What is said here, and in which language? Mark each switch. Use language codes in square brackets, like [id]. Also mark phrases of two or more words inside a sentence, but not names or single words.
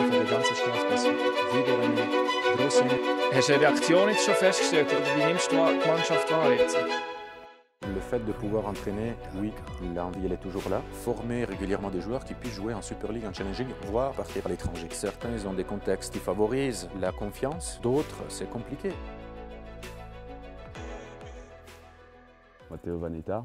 [de] ganzen Spaß passiert. Wieder eine grosse... Hast du eine Reaktion jetzt schon festgestellt? Oder wie nimmst du die Mannschaft wahr jetzt? [fr] Le fait de pouvoir entraîner, oui, l'envie elle est toujours là. Former régulièrement des joueurs qui puissent jouer en Super League, en Challenge League, voire partir à l'étranger. Certains ils ont des contextes qui favorisent la confiance, d'autres c'est compliqué. Matteo Vanetta.